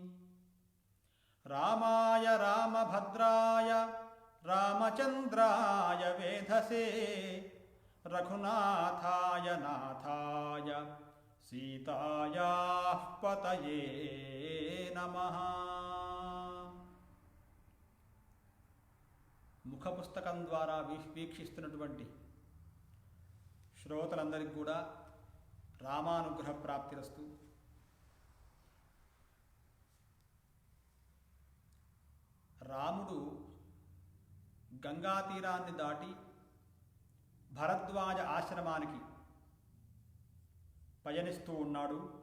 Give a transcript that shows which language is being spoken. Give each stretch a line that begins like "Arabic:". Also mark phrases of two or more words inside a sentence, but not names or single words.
Sanskrit: रामाय रामभद्राय रामचन्द्राय वेधसे रघुनाथाय नाथाय सीतायाः पतये नमः।
Telugu: ముఖ పుస్తకం ద్వారా వీక్షిస్తున్నటువంటి శ్రోతలందరికీ కూడా
Sanskrit: రామానుగ్రహ ప్రాప్తిరస్తు.
Telugu: రాముడు గంగా తీరాన్ని దాటి భరద్వాజ ఆశ్రమానికి పయనిస్తూ ఉన్నాడు.